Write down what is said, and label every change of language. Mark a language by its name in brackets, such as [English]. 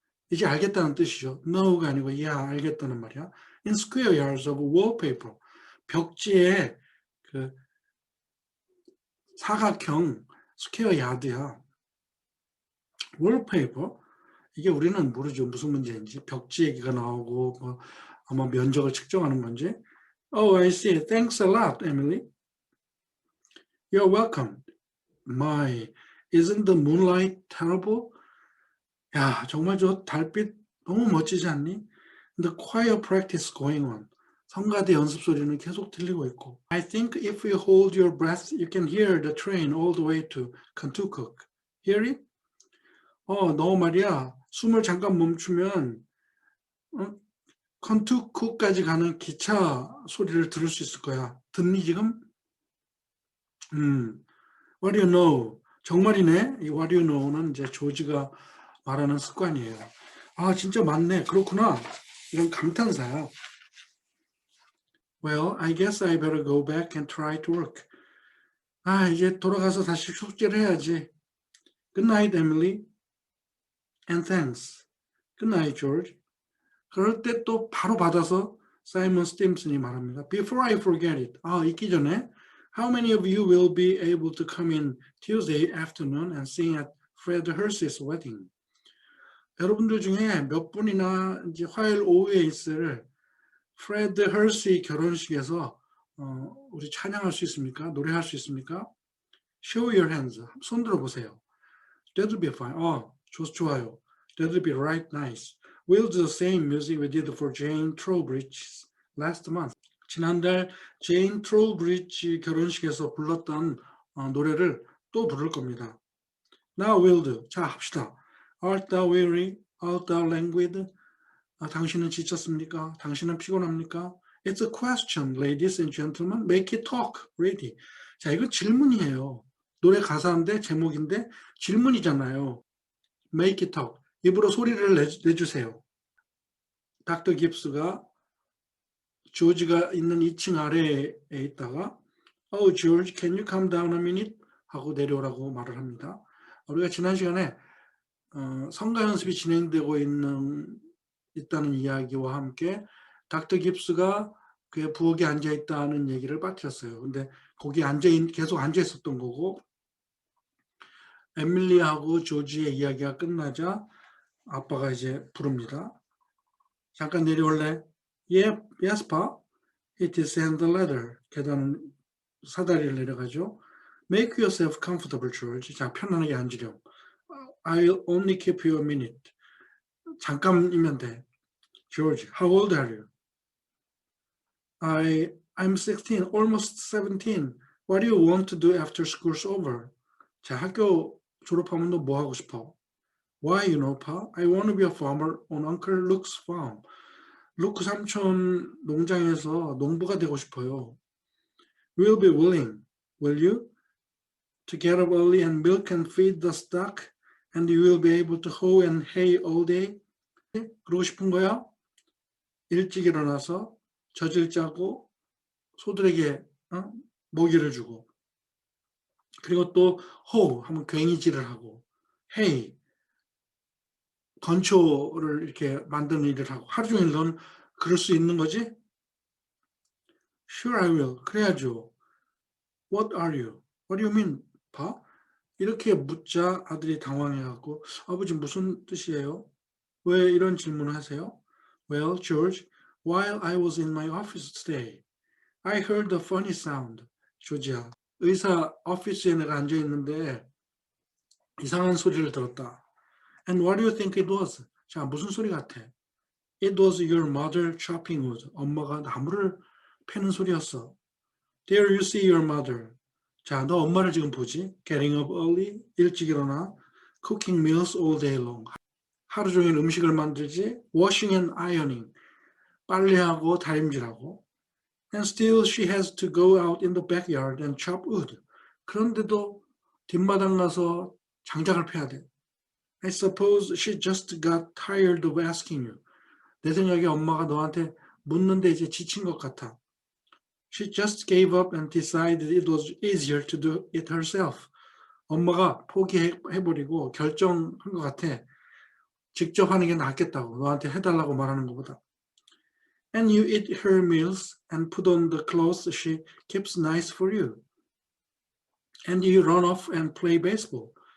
[Korean] 이제 알겠다는 뜻이죠. No가 아니고 yeah, 알겠다는 말이야. [English] In square yards of wallpaper. [Korean] 벽지에 그 사각형 스퀘어 야드야. wallpaper. 이게 우리는 모르죠. 무슨 문제인지. 벽지 얘기가 나오고 뭐 아마 면적을 측정하는 문제. [English] Oh, I see. Thanks a lot, Emily. You're welcome. My, isn't the moonlight terrible? [Korean] 야, 정말 저 달빛 너무 멋지지 않니? [English] The choir practice going on. [Korean] 성가대 연습 소리는 계속 들리고 있고 [English] I think if you hold your breath, you can hear the train all the way to Kentucky. Hear it? [Korean] 너 말이야. 숨을 잠깐 멈추면 컨투쿠까지 가는 기차 소리를 들을 수 있을 거야. 듣니 지금? [English] What do you know? [Korean] 정말이네. 이 [English] What do you know [Korean] 는 이제 조지가 말하는 습관이에요. 아, 진짜 맞네. 그렇구나. 이런 감탄사야. [English] Well, I guess I better go back and try to work. [Korean] 아, 이제 돌아가서 다시 숙제를 해야지. [English] Good night, Emily. And thanks. Good night, George. [Korean] 그럴 때 또 바로 받아서 사이먼 스팀슨이 말합니다. [English] Before I forget it. [Korean] 잊기 전에 [English] How many of you will be able to come in Tuesday afternoon and sing at Fred Hersey's wedding? [Korean] 여러분들 중에 몇 분이나 이제 화요일 오후에 있을 프레드 헐시 결혼식에서 우리 찬양할 수 있습니까? 노래할 수 있습니까? [English] Show your hands. [Korean] 손 들어보세요. [English] That'll be fine. [Korean] 좋아요. [English] That'll be right nice. We'll do the same music we did for Jane Trowbridge last month. [Korean] 지난달 제인 트로브리지 결혼식에서 불렀던 노래를 또 부를 겁니다. [English] Now we'll do. [Korean] 자, 합시다. [English] Art thou weary? Art thou languid? [Korean] 당신은 지쳤습니까? 당신은 피곤합니까? [English] It's a question, ladies and gentlemen. Make it talk, ready. [Korean] 자, 이건 질문이에요. 노래 가사인데 제목인데 질문이잖아요. [English] Make it talk. [Korean] 입으로 소리를 내주세요. 닥터 깁스가 조지가 있는 2층 아래에 있다가 [English] Oh, George, can you come down a minute? [Korean] 하고 내려오라고 말을 합니다. 우리가 지난 시간에 성가 연습이 진행되고 있다는 이야기와 함께 닥터 깁스가 그의 부엌에 앉아있다는 얘기를 빠뜨렸어요. 근데 거기 계속 앉아있었던 거고 에밀리하고 조지의 이야기가 끝나자 아빠가 이제 부릅니다. 잠깐 내려올래? [English] Yes, Pa. It is in the ladder. [Korean] 계단 사다리를 내려가죠. [English] Make yourself comfortable, George. [Korean] 자, 편안하게 앉으렴. [English] I'll only keep you a minute. [Korean] 잠깐이면 돼. [English] George, how old are you? I'm 16, almost 17. What do you want to do after school's over? [Korean] 자, 학교 졸업하면 너 뭐 하고 싶어? [English] Why, Pa? I want to be a farmer on Uncle Luke's farm. [Korean] 루크 삼촌 농장에서 농부가 되고 싶어요. [English] Will be willing, will you? To get up early and milk and feed the stock, and you will be able to hoe and hay all day. [Korean] 그러고 싶은 거야? 일찍 일어나서 젖을 짜고 소들에게 먹이를 주고 그리고 또 hoe 하면 괭이질을 하고 hay 건초를 이렇게 만드는 일을 하고 하루 종일 넌 그럴 수 있는 거지? [English] Sure I will. [Korean] 그래야죠. [English] What are you? What do you mean, Pa? [Korean] 이렇게 묻자 아들이 당황해갖고 아버지 무슨 뜻이에요? 왜 이런 질문을 하세요? [English] Well, George, while I was in my office today, I heard a funny sound. [Korean] 조지야, 의사 오피스에 내가 앉아있는데 이상한 소리를 들었다. [English] And what do you think it was? [Korean] 자, 무슨 소리 같아? [English] It was your mother chopping wood. [Korean] 엄마가 나무를 패는 소리였어. [English] There you see your mother. [Korean] 자, 너 엄마를 지금 보지? [English] Getting up early, [Korean] 일찍 일어나. [English] Cooking meals all day long. [Korean] 하루 종일 음식을 만들지. [English] Washing and ironing. [Korean] 빨래하고 다림질하고. [English] And still she has to go out in the backyard and chop wood. [Korean] 그런데도 뒷마당 가서 장작을 패야 돼. [English] I suppose she just got tired of asking you. [Korean] 내 생각에 엄마가 너한테 묻는데 이제 지친 것 같아. [English] She just gave up and decided it was easier to do it herself. [Korean] 엄마가 포기해버리고 결정한 것 같아. 직접 하는 게 낫겠다고. 너한테 해달라고 말하는 것보다. [English] And you eat her meals and put on the clothes she keeps nice for you. And you run off and play baseball.